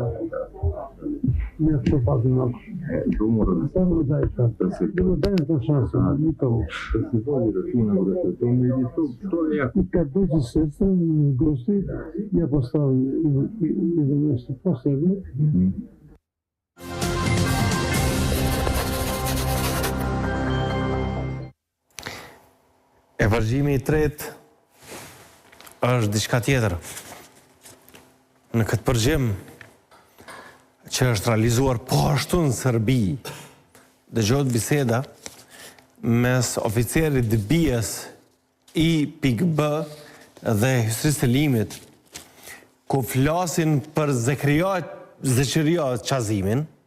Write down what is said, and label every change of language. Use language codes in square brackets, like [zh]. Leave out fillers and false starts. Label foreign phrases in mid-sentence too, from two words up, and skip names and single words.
[sr] Ne to pazi malo. To mora da se... Samo daj šansu. Daj to šansu, nikomu. Da se vodi računa, brate, to mi je to je jako. I kad dođe sestra, gosti, ja postavim jedno nešto posebno. [sq] E përgjimi i tretë është diçka tjetër. Në këtë përgjim, që është realizuar po ashtu në Serbi, dëgjohet biseda mes oficerit BIES I.B dhe Hysri Selimit, ku flasin për Zeqeria Qazimin,